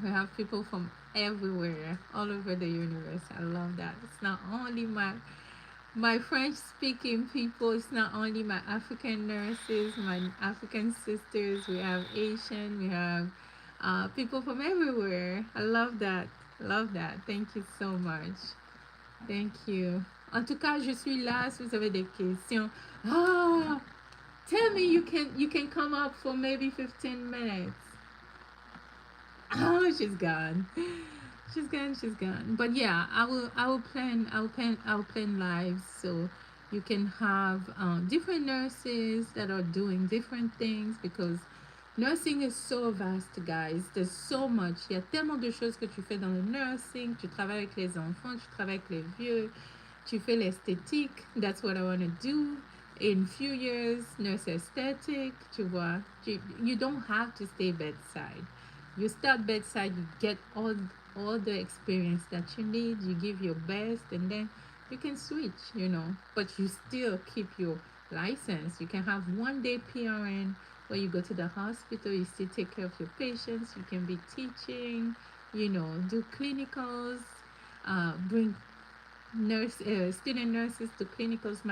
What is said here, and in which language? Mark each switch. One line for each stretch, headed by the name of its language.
English: We have people from everywhere, all over the universe. I love that. It's not only my French speaking people, it's not only my African nurses, my African sisters, we have Asian, we have people from everywhere. I love that. Love that. Thank you so much. Thank you.
French: En tout cas, je suis là si vous avez des questions.
English: Ah, tell me you can come up for maybe 15 minutes. Oh, she's gone. She's gone, she's gone. But yeah, I will plan lives so you can have different nurses that are doing different things, because nursing is so vast, guys. There's so much.
French: Il y a tellement de choses que tu fais dans le nursing. Tu travailles avec les enfants, tu travailles avec les vieux, tu fais l'esthétique.
English: That's what I want to do in few years. Nurse aesthetic,
French: tu vois.
English: You don't have to stay bedside. You start bedside, you get all the experience that you need, you give your best, and then you can switch. But you still keep your license. You can have 1 day PRN where you go to the hospital, you still take care of your patients, you can be teaching, do clinicals, bring student nurses to clinicals.